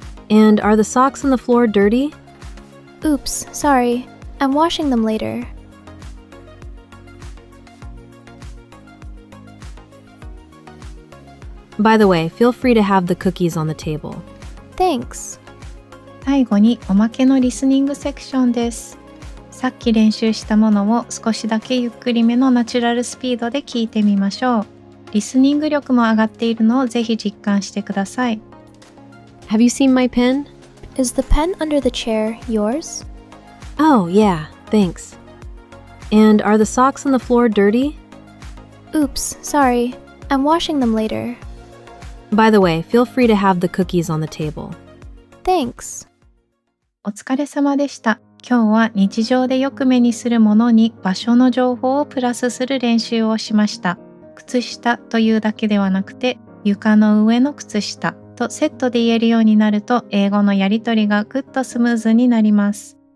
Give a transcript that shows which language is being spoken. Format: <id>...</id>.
<en>And are the socks on the floor dirty? Oops, sorry. I'm washing them later. By the way, feel free to have the cookies on the table. Thanks.</en> <ja>最後におまけのリスニングセクションです。さっき練習したものを少しだけゆっくりめのナチュラルスピードで聞いてみましょう。リスニング力も上がっているのをぜひ実感してください。</ja> <en>Have you seen my pen? Is the pen under the chair yours? Oh, yeah, thanks. And are the socks on the floor dirty? Oops, sorry. I'm washing them later. By the way, feel free to have the cookies on the table. Thanks.</en> <ja>お疲れ様でした。今日は日常でよく目にするものに場所の情報をプラスする練習をしました。靴下というだけではなくて、床の上の靴下とセットで言えるようになると、英語のやり取りがぐっとスムーズになります。</ja>